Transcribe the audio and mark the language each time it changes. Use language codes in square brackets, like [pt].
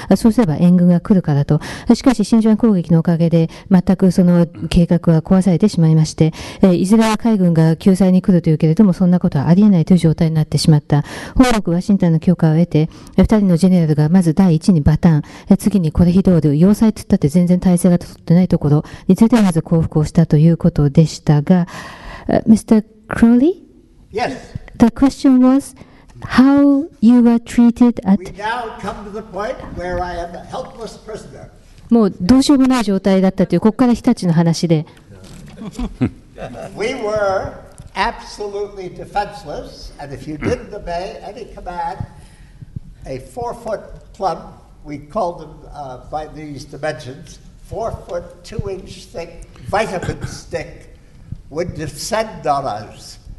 [ja] そうすれば援軍が来るからと。しかし、真珠湾攻撃のおかげで、全くその計画は壊されてしまいまして、いずれは海軍が救済に来るというけれども、そんなことはありえないという状態になってしまった。本国ワシントンの許可を得て、2人のジェネラルがまず第一にバタン、次にコレヒドール、要塞といったって全然体制が取ってないところについてまず降伏をしたということでしたが、Mr. [en] Crowley? Yes. The question was how you were treated at... We now come to the point where I am a helpless prisoner. [ja] もうどうしようもない状態だったという、ここから日立の話で。 [en] We were absolutely defenseless, and if you didn't obey any command, a 4-foot club, we called them by these dimensions, 4-foot, 2-inch thick vitamin stick would descend on us.